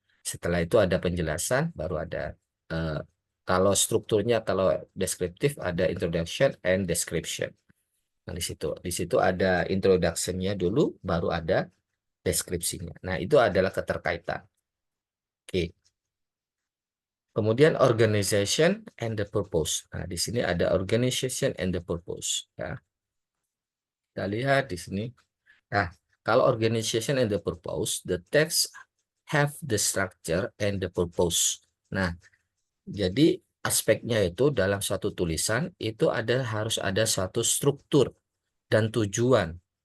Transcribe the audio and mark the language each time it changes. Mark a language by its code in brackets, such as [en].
[id] Setelah itu ada penjelasan, baru ada kalau strukturnya, kalau deskriptif ada [en] introduction and description. [id] Nah, di situ ada introduction-nya dulu, baru ada deskripsinya. Nah, itu adalah keterkaitan. Oke. Kemudian [en] organization and the purpose. [id] Nah, di sini ada organization and the purpose. Ya. Kita lihat di sini. Nah, kalau [en] organization and the purpose, [id] the text have the structure and the purpose. Nah, jadi aspeknya itu dalam satu tulisan itu harus ada satu struktur dan tujuan.